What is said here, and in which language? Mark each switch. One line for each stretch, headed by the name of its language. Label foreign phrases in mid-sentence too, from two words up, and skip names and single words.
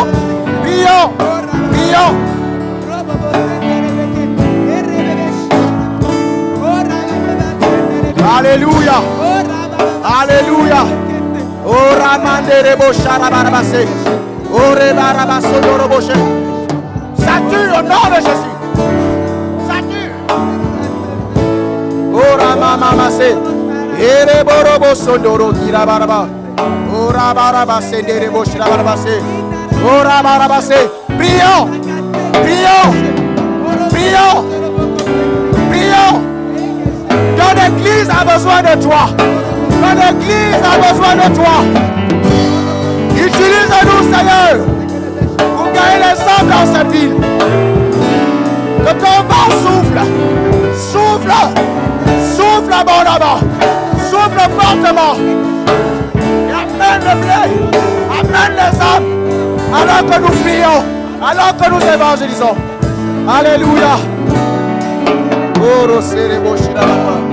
French: Prions. Prions. Alléluia. Alléluia. Oh Ramande Rebo Sharabarabase. Oh Rebarabaso Doroboche. Ça tue au nom de Jésus. Ça tue. Oh Ramamamase. Ereborobo Sondoro Kirabaraba. Oh Rabarabase Derebo Shirabarabase. Oh Rabarabase. Prions. Prions. Prions. Prions. Ton église a besoin de toi. Ton église a besoin de toi. Utilise-nous, Seigneur, pour gagner les âmes dans cette ville. Que ton vent souffle. Souffle. Souffle abondamment. Souffle fortement. Et amène le blé. Amène les âmes. Alors que nous prions. Alors que nous évangélisons. Alléluia. Oro serebo shiraba.